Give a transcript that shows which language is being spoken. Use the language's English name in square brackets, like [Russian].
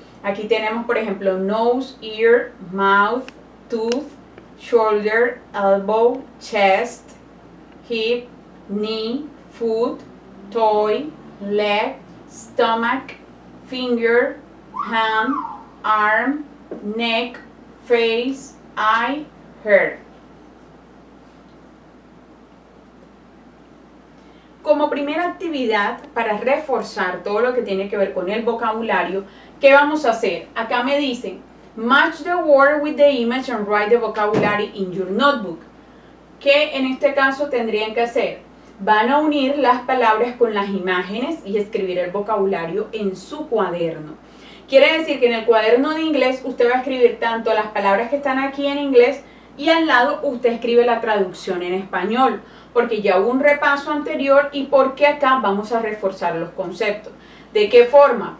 [English] Aquí tenemos, por ejemplo, nose, ear, mouth, tooth, shoulder, elbow, chest, hip, knee, foot, toe, leg, stomach, finger, hand, arm, neck, face, eye, hair. [Spanish] Como primera actividad, para reforzar todo lo que tiene que ver con el vocabulario, ¿qué vamos a hacer? [English] Acá me dicen, match the word with the image and write the vocabulary in your notebook. [Spanish] ¿Qué en este caso tendrían que hacer? Van a unir las palabras con las imágenes y escribir el vocabulario en su cuaderno. Quiere decir que en el cuaderno de inglés usted va a escribir tanto las palabras que están aquí en inglés y al lado usted escribe la traducción en español, porque ya hubo un repaso anterior y porque acá vamos a reforzar los conceptos. ¿De qué forma?